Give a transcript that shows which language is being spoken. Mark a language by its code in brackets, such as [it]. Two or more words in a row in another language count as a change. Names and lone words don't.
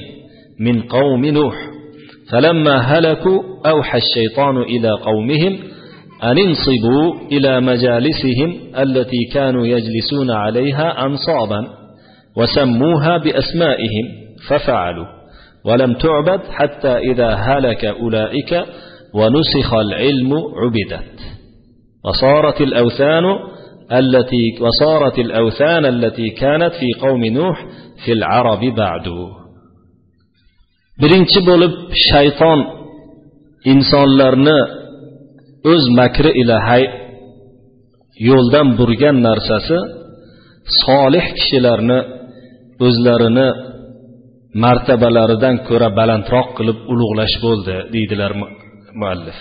[ar] من قوم نوح فلما هلكوا أوحى الشيطان إلى قومهم أن انصبوا إلى مجالسهم التي كانوا يجلسون عليها أنصابا وسموها بأسمائهم ففعلوا ولم تعبد حتى إذا هلك أولئك ونسخ العلم عبدت وصارت الأوثان التي كانت في قوم نوح في العرب بعد. [uz] Birinchi bo'lib shayton insonlarni o'z makri ila yo'ldan burgan narsasi solih kishilarni o'zlarini martabalaridan ko'ra balandroq qilib ulug'lash bo'ldi deydilar muallif.